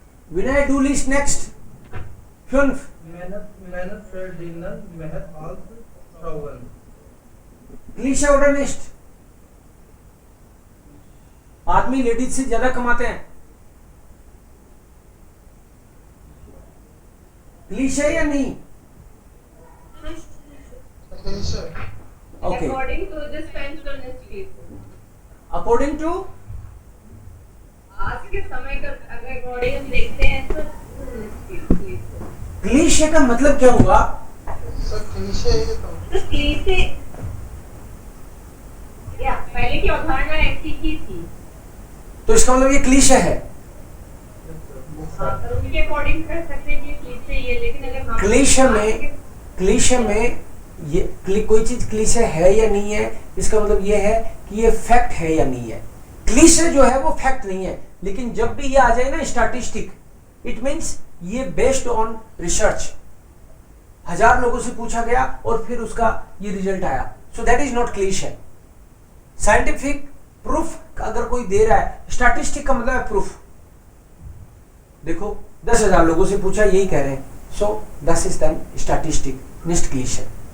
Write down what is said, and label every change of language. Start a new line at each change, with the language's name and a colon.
English: Vinay, do list next. 5.
German: Männer verdienen mehr als Frauen. Klischee oder nicht?
Hindi: आदमी ladies से ज्यादा कमाते हैं. क्लीशे या नहीं?
German: Nicht Klischee. Klischee. Okay.
English: According to this feminist people. According to
Hindi: आज के समय का अगर अकॉर्डिंग हम देखते हैं तो क्लीशे का मतलब क्या हुआ? So Klischee है तो क्लीशे या पहले की अवधारणा ऐसी ही थी. तो इसका मतलब ये क्लीशे है. तो उनके अकॉर्डिंग कर सकते हैं कि क्लीशे ये, लेकिन अगर हम क्लीशे में ये कोई चीज क्लीशे है या नहीं है, इसका मतलब ये है कि ये फैक्ट है या नहीं है. क्लीशे जो है वो फैक्ट नहीं है, लेकिन जब भी ये आ जाए ना स्टैटिस्टिक,
English: it means
Hindi: ये बेस्ड ऑन रिसर्च. 1000 लोगों से पूछा गया और फिर उसका ये रिजल्ट आया.
English: So that is not cliche.
Hindi: Scientific proof अगर कोई दे रहा है, स्टैटिस्टिक का मतलब है प्रूफ. देखो 10,000 लोगों से पूछा, यही कह रहे हैं. सो
German: das ist dann Statistik, nicht Klischee.